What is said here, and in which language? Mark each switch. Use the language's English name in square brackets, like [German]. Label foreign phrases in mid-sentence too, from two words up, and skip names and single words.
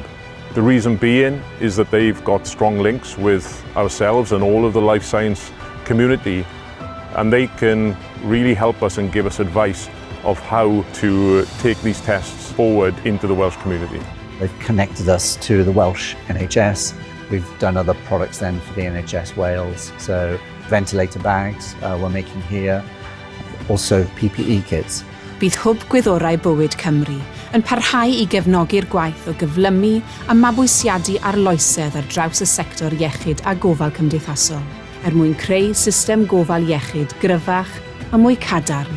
[English] The reason being is that they've got strong links with ourselves and all of the life science community, and they can really help us and give us advice of how to take these tests forward into the Welsh community. They've connected us to the Welsh NHS. We've done other products then for the NHS Wales. So ventilator bags we're making here, also PPE kits. [Welsh] Bydd hwb gwyddorau bywyd Cymru yn parhau i gefnogi'r gwaith o gyflymu a mabwysiadu arloesedd ar draws y sector iechyd a gofal cymdeithasol, mwyn creu system gofal iechyd gryfach a mwy cadarn.